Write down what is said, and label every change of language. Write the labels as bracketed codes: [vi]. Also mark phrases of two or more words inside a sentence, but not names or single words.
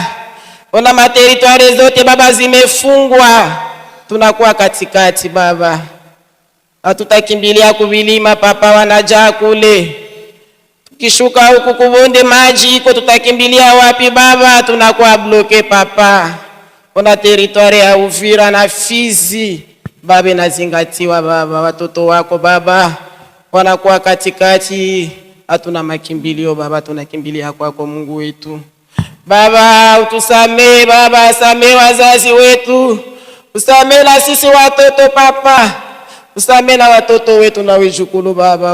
[sw] Ona materitoire zote baba zimefungwa. Tunakuwa katikati baba. Hatutakimbilia kuvilima papa, wanajaa kule. Tukishuka huku kubonde maji iko, tutakimbilia wapi baba? Tunakuwa bloke papa. Ona territoire ya Uvira na Fizi baba inazingatiwa baba. Watoto wako baba wanakuwa katikati. Hatuna makimbilio baba, tunakimbilia kwako Mungu wetu. Baba utusamee baba, samee wazazi wetu. Usamee na sisi watoto papa. Usamee na watoto wetu na wejukulu baba.